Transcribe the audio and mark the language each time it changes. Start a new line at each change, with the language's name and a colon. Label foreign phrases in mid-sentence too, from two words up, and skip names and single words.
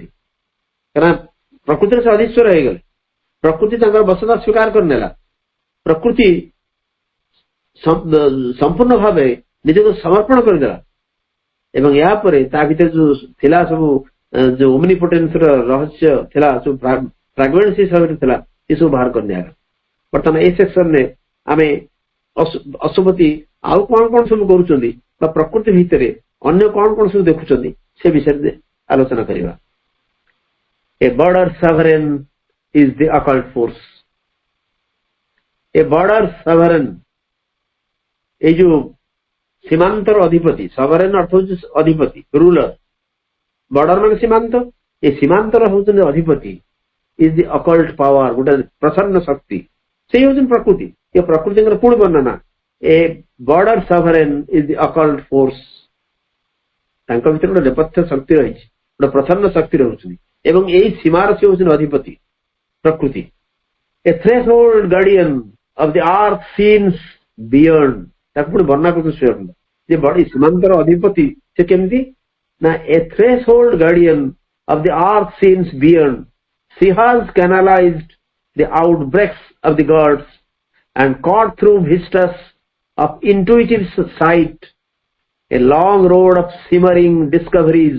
Odia: କାରଣ ପ୍ରକୃତିରେ ସେ ଅଧୀଶ୍ୱର ହେଇଗଲେ, ପ୍ରକୃତି ତାଙ୍କର ବସତା ସ୍ୱୀକାର କରିନେଲା, ପ୍ରକୃତି ସମ୍ପୂର୍ଣ୍ଣ ଭାବେ ନିଜକୁ ସମର୍ପଣ କରିଦେଲା ଏବଂ ଏହାପରେ ତା ଭିତରେ ଯୋଉ ଥିଲା ସବୁ ଯୋଉ ଓମନିପୋଟେନ୍ସର ରହସ୍ୟ ଥିଲା, ସବୁ ଫ୍ରାଗମେଣ୍ଟସ୍ ହିସାବରେ ଥିଲା, ଏସବୁ ବାହାର କରି ନିଆଗଲା। ବର୍ତ୍ତମାନ ଏଇ ସେକ୍ସନରେ ଆମେ ଅଶୁଭୂତି ଆଉ କଣ କଣ ସବୁ କରୁଛନ୍ତି ବା ପ୍ରକୃତି ଭିତରେ ଅନ୍ୟ କଣ କଣ ସବୁ ଦେଖୁଛନ୍ତି ସେ ବିଷୟରେ ଆଲୋଚନା କରିବା।
English: A border sovereign is the occult force. A border sovereign,
Odia: এই ଯୋଉ ସୀମାନ୍ତର ଅଧିପତି, ସଭରେନ୍ ଅର୍ଥ ହଉଛି ଅଧିପତି, ରୁଲର, ବର୍ଡର ମାନେ ସୀମାନ୍ତ, ଏ ସୀମାନ୍ତର ହଉଛନ୍ତି ଅଧିପତି,
English: is the occult power,
Odia: ଗୋଟେ ପ୍ରସନ୍ନ ଶକ୍ତି, ସେଇ ହଉଛନ୍ତି ପ୍ରକୃତି। ଏ ପ୍ରକୃତିଙ୍କର ପୁଣି ବର୍ଣ୍ଣନା, ଏ
English: border sovereign is the occult force.
Odia: ତାଙ୍କ ଭିତରେ ଗୋଟେ ନେପଥ୍ୟ ଶକ୍ତି ରହିଛି, ଗୋଟେ ପ୍ରସନ୍ନ ଶକ୍ତି ରହୁଛନ୍ତି ଏବଂ ଏଇ ସୀମାର ସେ ହଉଛନ୍ତି ଅଧିପତି ପ୍ରକୃତି।
English: ଏ threshold guardian of the earth scenes beyond,
Odia: ତାକୁ ପୁଣି ବର୍ଣ୍ଣନା କରୁଛନ୍ତି ଶ୍ରୀଅରବିନ୍ଦ ଯେ ବଡି ସୀମାନ୍ତର ଅଧିପତି ସେ କେମିତି ନା,
English: ଏ threshold guardian of the earth scenes beyond, she has canalized the outbreaks of the gods and caught through vistas of intuitive sight a long road of simmering discoveries.